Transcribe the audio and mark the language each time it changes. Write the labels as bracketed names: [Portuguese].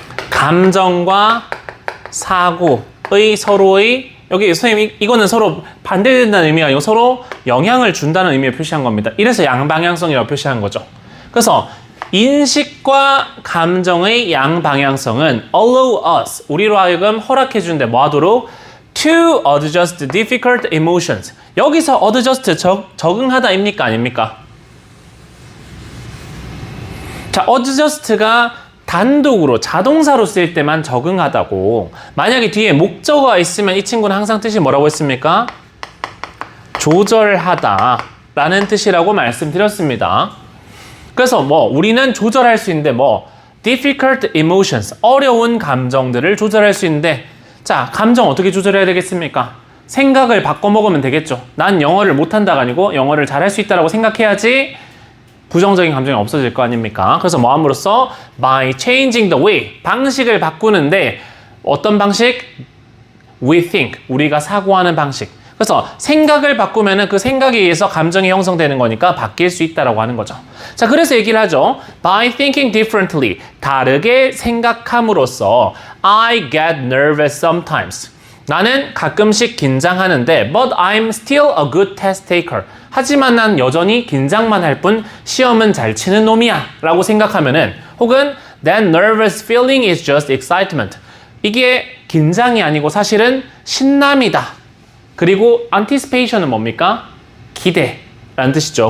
[Korean] 감정과 사고의 서로의, 여기 선생님 이거는 서로 반대된다는 의미가 아니고 서로 영향을 준다는 의미를 표시한 겁니다. 이래서 양방향성이라고 표시한 거죠. 그래서 인식과 감정의 양방향성은 [English] allow us, [Korean] 우리로 하여금 허락해 주는데 뭐 하도록? [English] to adjust difficult emotions. [Korean] 여기서 adjust 적응하다입니까? 아닙니까? 자, adjust가 단독으로 자동사로 쓰일 때만 적응하다고, 만약에 뒤에 목적어가 있으면 이 친구는 항상 뜻이 뭐라고 했습니까? 조절하다 라는 뜻이라고 말씀드렸습니다. 그래서 뭐 우리는 조절할 수 있는데 뭐 [English] difficult emotions, [Korean] 어려운 감정들을 조절할 수 있는데, 자, 감정 어떻게 조절해야 되겠습니까? 생각을 바꿔 먹으면 되겠죠. 난 영어를 못한다가 아니고 영어를 잘할 수 있다라고 생각해야지 부정적인 감정이 없어질 거 아닙니까? 그래서 뭐 함으로써 [English] by changing the way, [Korean] 방식을 바꾸는데 어떤 방식? [English] We think, [Korean] 우리가 사고하는 방식. 그래서 생각을 바꾸면은 그 생각에 의해서 감정이 형성되는 거니까 바뀔 수 있다라고 하는 거죠. 자, 그래서 얘기를 하죠. [English] By thinking differently, [Korean] 다르게 생각함으로써 [English] I get nervous sometimes. [Korean] 나는 가끔씩 긴장하는데 [English] but I'm still a good test taker. [Korean] 하지만 난 여전히 긴장만 할 뿐 시험은 잘 치는 놈이야 라고 생각하면은, 혹은 [English] that nervous feeling is just excitement. [Korean] 이게 긴장이 아니고 사실은 신남이다. 그리고 anticipation은 뭡니까? 기대라는 뜻이죠.